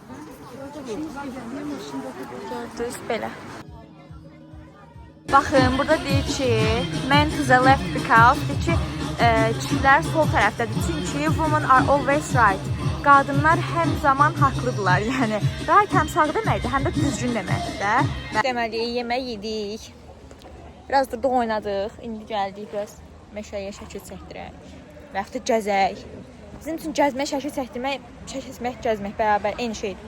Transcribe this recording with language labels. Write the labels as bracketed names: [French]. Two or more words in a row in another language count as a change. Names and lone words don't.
[Azerbaijani] Gördünüz, belə. Baxın, burada deyir ki, [English] men to the left because, [Azerbaijani] deyir ki, kişilər sol tərəfdədir. [English] Çünki women are always right. [Azerbaijani] Qadınlar həm zaman haqlıdırlar, yəni. Right həm sağ deməkdir, həm də düzgün deməkdir də. Deməli, yemək yedik. Biraz burada oynadıq, indi gəldik biraz. Meşəyə şəkil çəkdirək və yaxud da gəzək. Bizim üçün gəzmək, şəkil çəkdirmək, gəzmək bərabər eyni şeydir.